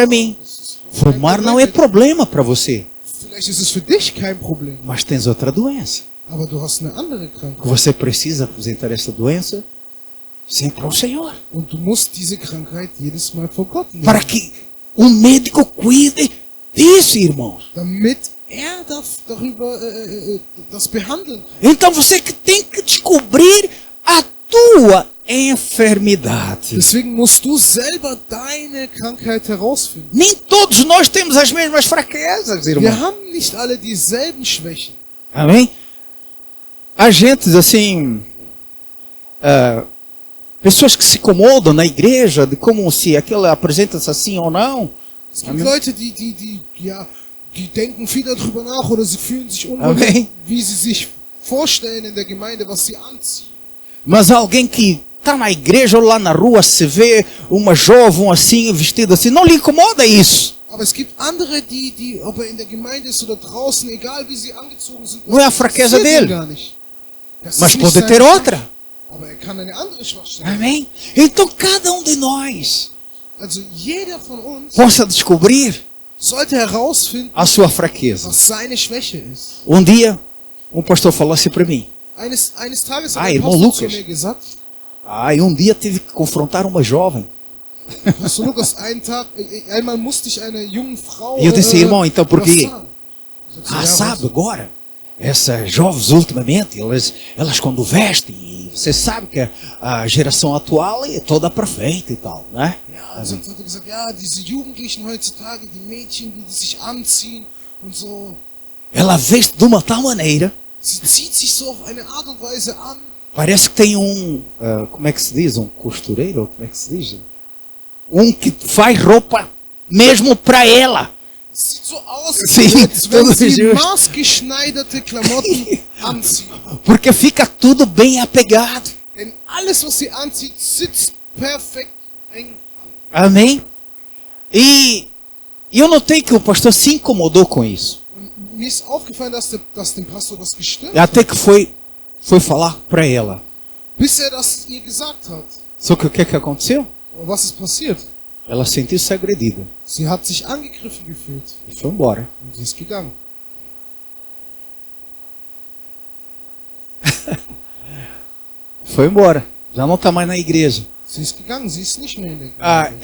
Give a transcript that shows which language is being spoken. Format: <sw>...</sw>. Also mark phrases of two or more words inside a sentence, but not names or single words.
<pt>para mim.</pt> <de>Das ist für mich kein</de> <pt>Fumar não é</pt> <de>Problem.</de> <pt>problema para você.</pt> <de>Vielleicht ist es für dich kein Problem,</de> <pt>Mas tens outra doença.</pt> <de>aber du hast eine andere</de> <pt>Que</pt> <de>Krankheit.</de> <pt>você precisa apresentar essa doença sempre ao Senhor.</pt> <de>Und du musst diese Krankheit jedes Mal vor Gott nehmen,</de> <pt>Para que o médico cuide disso, irmãos.</pt> <de>damit er darüber das behandeln kann.</de> <pt>Então você que tem que descobrir a tua enfermidade.</pt> <de>Deswegen musst du selber deine Krankheit herausfinden.</de> <pt>Nem todos nós temos as mesmas fraquezas,</pt> <de>Wir</de> <pt>irmãos.</pt> <de>haben nicht alle dieselben Schwächen.</de> <pt>Amém? Há gente assim, pessoas que se incomodam na igreja de como se aquela apresenta-se assim ou não.</pt> <de>Es gibt Amen. Leute, die denken viel darüber nach oder sie fühlen sich unwohl, Amen. wie sie sich vorstellen in der Gemeinde, was sie anziehen.</de> <pt>Mas alguém que está na igreja ou lá na rua, se vê uma jovem assim, vestida assim, não lhe incomoda isso.</pt> <de>Aber es gibt andere, die ob in der Gemeinde ist oder draußen, egal wie sie angezogen sind,</de> <pt>Não é a fraqueza</pt> <de>interessiert ihn</de> <pt>dele.</pt> <de>gar nicht. Das</de> <pt>Mas</pt> <de>ist nicht</de> <pt>pode</pt> <de>seine</de> <pt>ter</pt> <de>Schwäche,</de> <pt>outra.</pt> <de>aber kann eine andere Schwachstelle.</de> <pt>Amém? Então cada um de nós</pt> <de>Also jeder von uns</de> <pt>possa descobrir</pt> <de>sollte herausfinden,</de> <pt>a sua fraqueza.</pt> <de>was seine Schwäche ist.</de> <pt>Um dia, um pastor falou assim para mim.</pt> <de>Eines Tages hat Ah, ein</de> <pt>irmão</pt> <de>Pastor zu Lucas. mir gesagt,</de> <pt>Um dia tive que confrontar uma jovem.</pt> <de>Pastor Lukas, einmal musste ich einer jungen Frau</de> <pt>E eu disse, irmão, então por</pt> <de>was</de> <pt>quê?</pt> <de>sagen. Ich sag so, Ah, ja,</de> <pt>sabe,</pt> <de>was?</de> <pt>agora, essas jovens ultimamente, elas quando vestem, e você sabe que a geração atual é toda perfeita e tal, né?</pt> <de>Ja, und dann hat er gesagt, ja, diese Jugendlichen heutzutage, die Mädchen, die sich anziehen und so,</de> <pt>Ela veste de uma tal maneira,</pt> <de>sie zieht sich so auf eine Art und Weise an,</de> <pt>parece que tem como é que se diz? Um costureiro, como é que se diz? Um que faz roupa mesmo para ela.</pt> <de>sieht so aus,</de> <pt>Sim,</pt> <de>als wenn</de> <pt>tudo</pt> <de>sie</de> <pt>justo.</pt> <de>maßgeschneiderte Klamotten anziehen.</de> <pt>Porque fica tudo bem apegado.</pt> <de>Denn alles, was sie anzieht, sitzt perfekt eng an.</de> <pt>Amém? E eu notei que o pastor se incomodou com isso.</pt> <de>Und mir ist aufgefallen, dass dem Pastor das gestört</de> <pt>Até</pt> <de>hat,</de> <pt>que foi falar para ela.</pt> <de>bis er das ihr gesagt hat.</de> <pt>Só que o que aconteceu?</pt> <de>Aber was ist passiert?</de> <pt>Ela sentiu-se agredida</pt> <de>Sie hat sich angegriffen gefühlt</de> <pt>e foi embora.</pt> <de>und sie ist gegangen.</de> <pt>Foi embora. Já não está mais na igreja.</pt> <de>Sie ist gegangen, sie ist nicht mehr in der Gemeinde.</de>